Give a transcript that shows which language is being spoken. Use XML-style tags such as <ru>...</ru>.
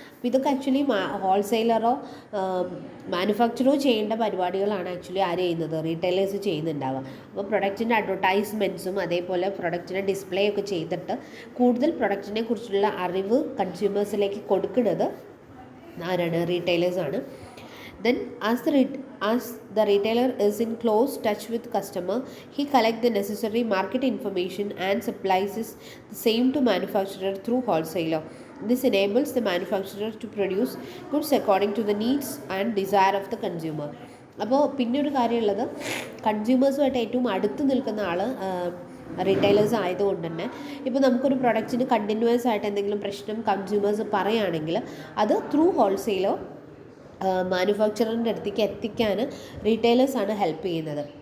<ml>അപ്പോൾ ഇതൊക്കെ ആക്ച്വലി ഹോൾസെയിലറോ മാനുഫാക്ചറോ ചെയ്യേണ്ട പരിപാടികളാണ് ആക്ച്വലി ആര് ചെയ്യുന്നത്, റീറ്റെയിലേഴ്സ് ചെയ്യുന്നുണ്ടാവുക. അപ്പോൾ പ്രൊഡക്റ്റിൻ്റെ അഡ്വർടൈസ്മെൻറ്റ്സും അതേപോലെ പ്രൊഡക്റ്റിൻ്റെ ഡിസ്പ്ലേ ഒക്കെ ചെയ്തിട്ട് കൂടുതൽ പ്രൊഡക്റ്റിനെ കുറിച്ചുള്ള അറിവ് കൺസ്യൂമേഴ്സിലേക്ക് കൊടുക്കുന്നത് ആരാണ്? റീറ്റെയിലേഴ്സാണ്.</ml> <en>Then as the retailer is in close touch with customer, he collects the necessary market information and supplies the same to manufacturer through wholesaler. This enables the manufacturer to produce goods according to the needs and desire of the consumer.</en> <ml>അപ്പോൾ പിന്നെ ഒരു കാര്യമുള്ളത്, കൺസ്യൂമേഴ്സുമായിട്ട് ഏറ്റവും അടുത്ത് നിൽക്കുന്ന ആൾ retailers ആയതുകൊണ്ട് തന്നെ ഇപ്പോൾ നമുക്കൊരു പ്രൊഡക്റ്റിന് കണ്ടിന്യൂസ് ആയിട്ട് എന്തെങ്കിലും പ്രശ്നം കൺസ്യൂമേഴ്സ് പറയുകയാണെങ്കിൽ അത് ത്രൂ ഹോൾസെയിലോ മാനുഫാക്ചറിൻ്റെ അടുത്തേക്ക് എത്തിക്കാൻ റീറ്റെയിലേഴ്സാണ് ഹെൽപ്പ് ചെയ്യുന്നത്.</ml>